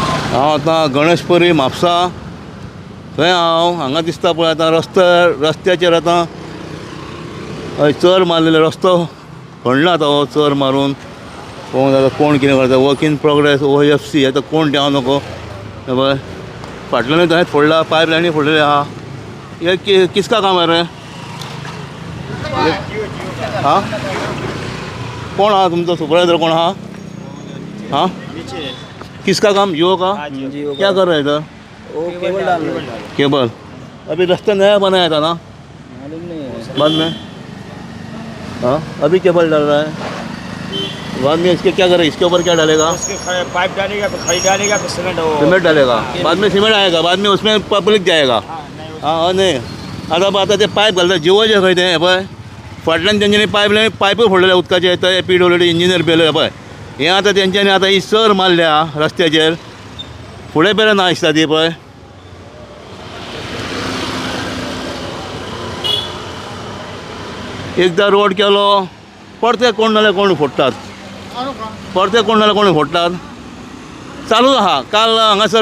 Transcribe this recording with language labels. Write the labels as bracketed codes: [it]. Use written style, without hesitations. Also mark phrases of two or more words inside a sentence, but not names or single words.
[kok] हांव आतां गणेशपुरी म्हापसा थंय हांगा दिसता पळय आतां रस्त्याचेर आतां हय चर मारलेलो रस्तो खणला आतां हो चर मारून पळोवंक जाता कोण कितें करता [en] work in progress [kok] OFC आतां कोण देंव नको हे पळय फाटल्यानूय थंय फोडला पायप लायनी फोडलेली आहा [hi] हे किसका काम है रे हाँ कौन [kok] हा तुमचा [hi] सुपरवाइजर कौन हा हाँ किसका काम जियो का क्या कर रहे हैं इधर केबल डाल रहे हैं। केबल अभी रास्ता नया बनाया था ना मालूम नहीं है। बाद में हाँ अभी केबल डाल रहा है बाद में इसके क्या करे इसके ऊपर क्या डालेगा उसके पाइप डालेगा फिर खड़ी डालेगा फिर सीमेंट डालेगा बाद में सीमेंट आएगा बाद में उसमें पब्लिक जाएगा हाँ नहीं आता [kok] ते पायप घालता जिओचे खंय ते पळय फाटल्यान तेंच्यांनी पायप फोडलेले उदकाचे थंय PWD इंजिनियर पेले पळय हें आतां तेंच्यांनी आतां ही सर मारल्या रस्त्याचेर फुडें पेरे ना दिसता ती पळय एकदां रोड केलो परते कोण नाल्यार कोण फोडटात परते कोण नाल्यार कोण फोडटात चालूच आहा काल हांगासर